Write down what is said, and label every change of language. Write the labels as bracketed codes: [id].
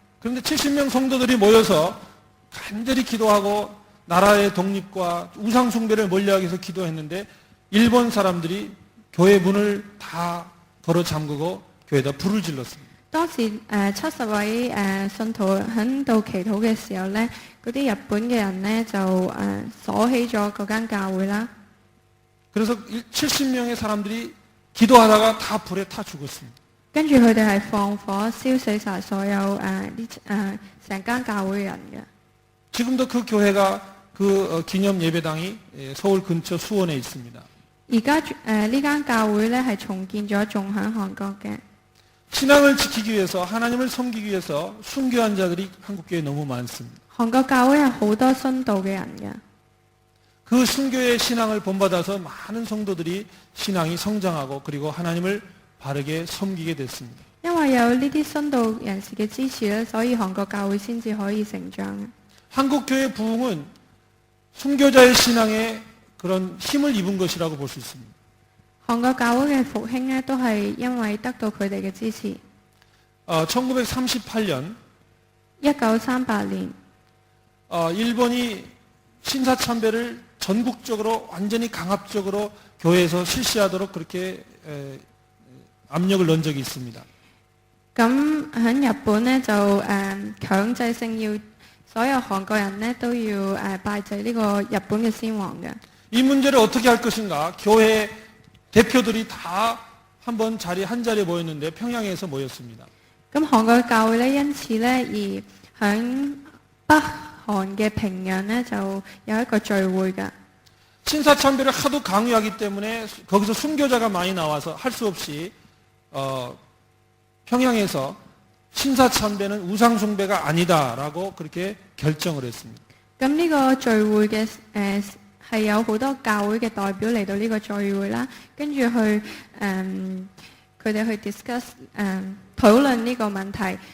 [ko] 그런데 70명 성도들이 모여서 간절히 기도하고 나라의 독립과 우상 숭배를 멀리하기 위해서 기도했는데 일본 사람들이 교회 문을 다 걸어 잠그고 교회에다 불을 질렀습니다. [yue] 當時70位信徒喺度祈禱嘅時候咧，嗰啲日本嘅人咧就鎖起咗嗰間教會啦。 [ko] 그래서 70명의 사람들이 기도하다가 다 불에 타 죽었습니다. [yue] 跟住佢哋係放火燒死晒所有成間教會嘅人嘅。 [ko] 지금도 그 교회가 그 기념 예배당이 서울 근처 수원에 있습니다. [yue] 而家呢間教會咧係重建咗，仲喺韓國嘅。 [ko] 신앙을 지키기 위해서 하나님을 섬기기 위해서 순교한 자들이 한국교회에 너무 많습니다. [yue] 韓國教會有好多殉道嘅人嘅。 [ko] 그 순교의 신앙을 본받아서 많은 성도들이 신앙이 성장하고 그리고 하나님을 바르게 섬기게 됐습니다. [yue] 因為有呢啲殉道人士嘅支持咧，所以韓國教會先至可以成長嘅。 [ko] 한국 교회 부흥은 순교자의 신앙에 그런 힘을 입은 것이라고 볼 수 있습니다. [yue] 韓國教會嘅復興咧，都係因為得到佢哋嘅支持。 [ko] 1938년 [yue] 1938年， [ko] 일본이 신사참배를 전국적으로 완전히 강압적으로 교회에서 실시하도록 그렇게 압력을 넣은 적이 있습니다. [yue] 咁喺日本咧就強制性要所有韓國人咧都要拜祭呢個日本嘅先皇嘅。 [ko] 이 문제를 어떻게 할 것인가? 교회 대표들이 다 한번 한 자리에 모였는데 평양에서 모였습니다. [yue] 咁韓國教會咧因此咧而喺北韓嘅平壤咧就有一個聚會嘅。 [ko] 신사참배를 하도 강요하기 때문에 거기서 순교자가 많이 나와서 할 수 없이 평양에서 신사참배는 우상숭배가 아니다라고 그렇게 결정을 했습니다. [yue] 咁呢個聚會嘅係有好多教會嘅代表嚟到呢個聚會啦，跟住去佢哋去 discuss 討論呢個問題。